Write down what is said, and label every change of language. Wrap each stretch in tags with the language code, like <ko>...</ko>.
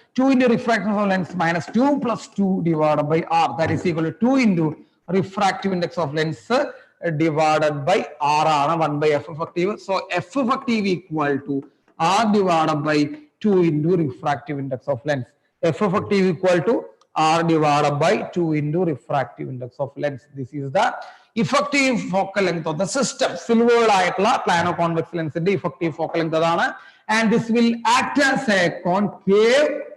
<en>2 into refractance of lens -2 plus 2/r. That is equal to 2 into refractive index of lens divided by r</en> <ml>ആണ്</ml> <en>1/f effective. So f effective = r divided by 2 into refractive index of lens. F effective = r divided by 2 into refractive index of lens. This is the effective focal length of the system.</en> <ml>Silver ആയിട്ടുള്ള പ്ലാനോ convex ലെൻസിന്റെ effective focal length അതാണ്.</ml> <en>And this will act as a concave.</en>